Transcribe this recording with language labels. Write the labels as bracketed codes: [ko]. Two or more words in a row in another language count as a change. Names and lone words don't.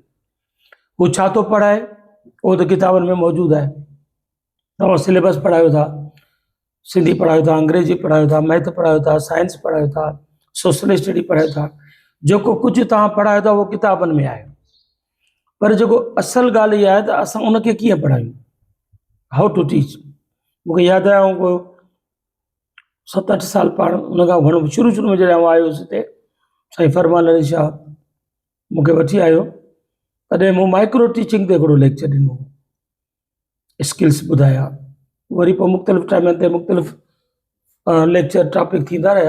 [sd] हू छा थो पढ़ाए उहो त किताबनि में मौजूदु आहे। तव्हां सिलेबस पढ़ायो था, सिंधी पढ़ायो था, अंग्रेजी पढ़ायो था, मैथ पढ़ायो था, साइंस पढ़ायो था, [en] social study [sd] पढ़ायो था, जेको कुझु तव्हां पढ़ायो था उहो किताबनि में आहे, पर जेको असल ॻाल्हि इहा आहे त असां उनखे कीअं पढ़ायूं, [en] How to teach. [sd] मूंखे यादि आहे को 7-8 साल पाण उन खां घणो शुरू में जॾहिं आउं आयो हुउसि हिते, साईं फरमान अली शाह मूंखे वठी आयो, तॾहिं मूं [en] micro teaching [sd] ते हिकिड़ो लेक्चर ॾिनो। स्किल्स ॿुधाया, वरी पोइ मुख़्तलिफ़ टाइमनि ते मुख़्तलिफ़ [en] lecture topic [sd] थींदा रहिया।